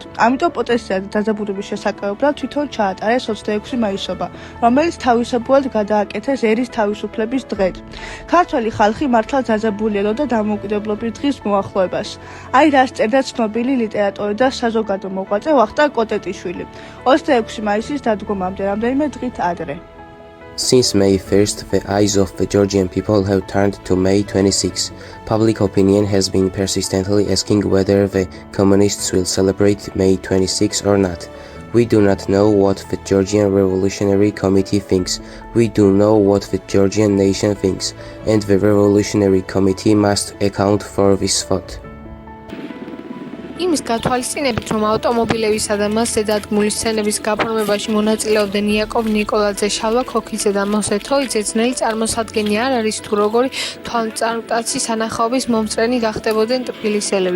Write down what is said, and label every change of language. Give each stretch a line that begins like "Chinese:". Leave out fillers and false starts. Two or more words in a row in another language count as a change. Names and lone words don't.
Georgian: ამიტომ პროტესტისა და დაძაბულობის შესაკავებლად თვითონ ჩაატარეს 26 მაისობა, რომელიც თავისებურად გადააკეთეს ერის თავისუფლების დღედ. ქართველი ხალხი მართლა დაძაბული ელოდა დამოუკიდებლობის დღის მოახლოებას. აი რას წერდა ცნობილი ლიტერატორი და საზოგადო მოღვაწე ვახტანგ კოტეტიშვილი 26 მაისის დადგომამდე რამდენიმე დღით ადრე.
English: Since May 1st, the eyes of the Georgian people have turned to May 26. Public opinion has been persistently asking whether the communists will celebrate May 26 or not. We do not know what the Georgian Revolutionary Committee thinks. We do know what the Georgian nation thinks, and the Revolutionary Committee must account for this thought.
Georgian: იმის გათვალისწინებით, რომ ავტომობილებისა და მასზე დადგმული სცენების გაფორმებაში მონაწილეობდნენ იაკობ ნიკოლაძე, შალვა ქოქიძე და მოსე თოიძე, ძნელი წარმოსადგენი არ არის თუ როგორი თვალმწარმტაცი სანახაობის მომწრენი გახდებოდნენ ტფილისელები.